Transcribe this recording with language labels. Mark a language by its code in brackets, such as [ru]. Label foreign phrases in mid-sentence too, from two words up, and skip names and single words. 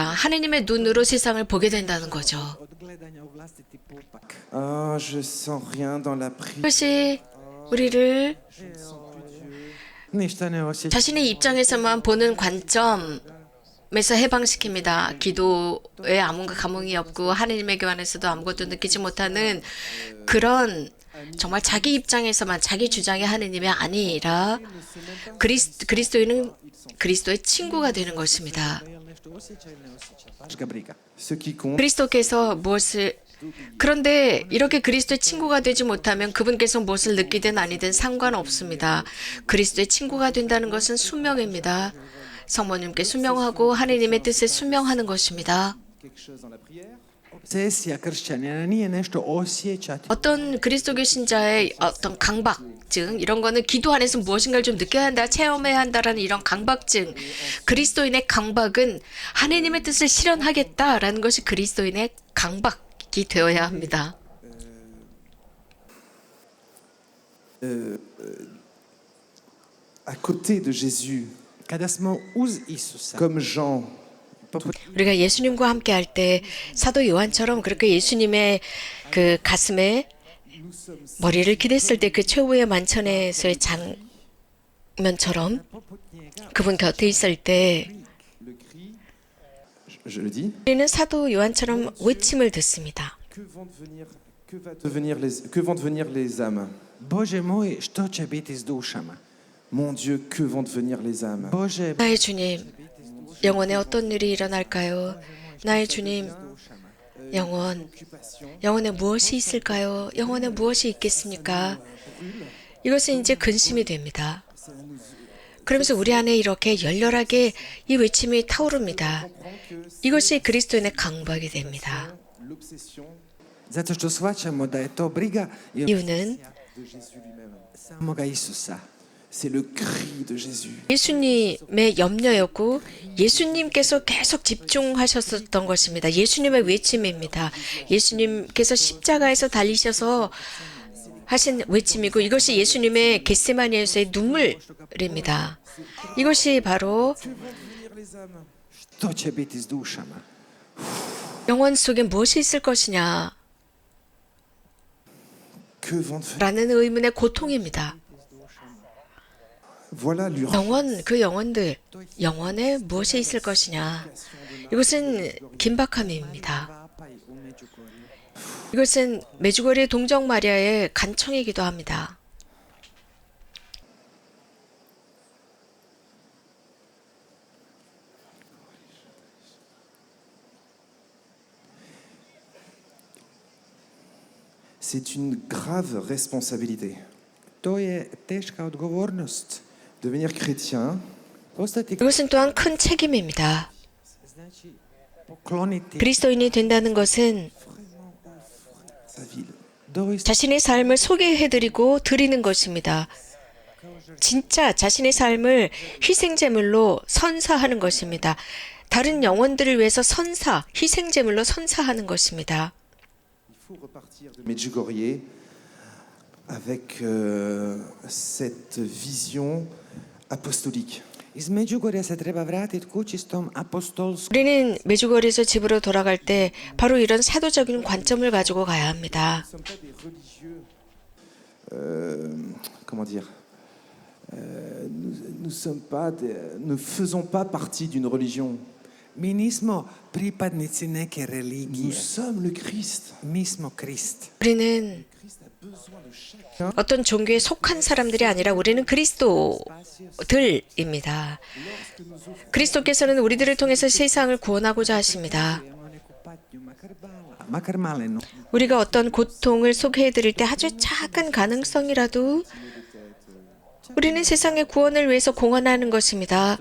[ko] 하나님의 눈으로 세상을 보게 된다는 거죠. [hr] Od gledanja u vlastiti pupak. [fr] Ah, je sens rien dans la prière. [ko] 그것이 우리를 [hr] Ništa ne osjećam. [ko] 자신의 입장에서만 보는 관점에서 해방시킵니다. 기도에 아무 감흥이 없고 하나님의 교환에서도 아무것도 느끼지 못하는 그런 정말 자기 입장에서만 자기 주장의 하느님이 아니라 그리스도인은 그리스도의 친구가 되는 것입니다. [hr] Jel nešto osjeća ili ne osjeća? Baš ga briga. [fr] Ce qui compte, [ko] 그리스도께서 무엇을 그런데 이렇게 그리스도의 친구가 되지 못하면 그분께서 무엇을 느끼든 아니든 상관없습니다. 그리스도의 친구가 된다는 것은 순명입니다. 성모님께 순명하고 하나님의 뜻에 순명하는 것입니다. [fr] quelque chose dans la prière, [hr] Obsesija kršćanina nije nešto osjećati. [ko] 어떤 그리스도교 신자의 어떤 강박증 이런 거는 기도 안에서 무엇인가를 좀 느껴야 한다, 체험해야 한다라는 이런 강박증. 그리스도인의 강박은 하나님의 뜻을 실현하겠다라는 것이 그리스도인의 강박이 되어야 합니다. [fr] à côté de Jésus, [hr] Kada smo uz Isusa, [fr] comme Jean, [ko] 우리가 예수님과 함께 할 때 사도 요한처럼 그렇게 예수님의 그 가슴에 머리를 기댔을 때 그 최후의 만찬에서의 장면처럼 그분 곁에 있을 때 [fr] le cri, je le dis, [ko] 우리는 사도 요한처럼 외침을 듣습니다. [fr] que vont devenir les âmes? [hr] Bože moj, što će biti s dušama? [fr] Mon Dieu, que vont devenir les âmes? [hr] Bože, [ko] 나의 주님, 영혼에 어떤 일이 일어날까요? 나의 주님, 영혼에 무엇이 있을까요? 영혼에 무엇이 있겠습니까? 이것은 이제 근심이 됩니다. 그러면서 우리 안에 이렇게 열렬하게 이 외침이 타오릅니다. 이것이 그리스도인의 강박이 됩니다. [fr] L'obsession [hr] zato što shvaćamo da je to briga i [ko] 이유는 [fr] de Jésus lui-même. [hr] samoga Isusa. [fr] C'est le cri de Jésus. [ko] 예수님의 염려였고 예수님께서 계속 집중하셨었던 것입니다. 예수님의 외침입니다. 예수님께서 십자가에서 달리셔서 하신 외침이고 이것이 예수님의 겟세마니에서의 눈물입니다. 이것이 바로 [hr] Što će biti s dušama? [ko] 영혼 속에 무엇이 있을 것이냐 [fr] Que vont devenir? [ko] 라는 의문의 고통입니다. [fr] Voilà l'urgence. [ko] 그 영혼들, 영혼에 무엇이 있을 것이냐. 이것은 긴박함입니다. 이것은 메주거리 동정 마리아의 간청이기도 합니다. [fr] C'est une grave responsabilité. [hr] To je teška odgovornost. [fr] Devenir chrétien, [hr] Postati [ko] 이것은 또한 큰 책임입니다. [hr] znači pokloniti [ko] 그리스도인이 된다는 것은 [fr] sa ville. [hr] doista [ko] 자신의 삶을 소개해드리고 드리는 것입니다. 진짜 자신의 삶을 희생제물로 선사하는 것입니다. 다른 영혼들을 위해서 희생제물로 선사하는 것입니다. [fr] Il faut repartir de Medjugorje avec cette vision apostolique. [hr] iz Međugorja se treba vratiti kući s tom apostolskom [ko] 우리는 메주거리에서 집으로 돌아갈 때 바로 이런 사도적인 관점을 가지고 가야 합니다. [fr] Nous ne sommes pas des religieux, comment dire, nous faisons pas partie d'une religion. [hr] Mi nismo pripadnici neke [fr] Nous [hr] religije. [fr] sommes le Christ. [hr] Mi smo Krist. [ko] 우리는 어떤 종교에 속한 사람들이 아니라 우리는 그리스도들입니다. 그리스도께서는 우리들을 통해서 세상을 구원하고자 하십니다. [hr] Makar malenu. [ko] 우리가 어떤 고통을 소개해드릴 때 아주 작은 가능성이라도 우리는 세상의 구원을 위해서 공헌하는 것입니다.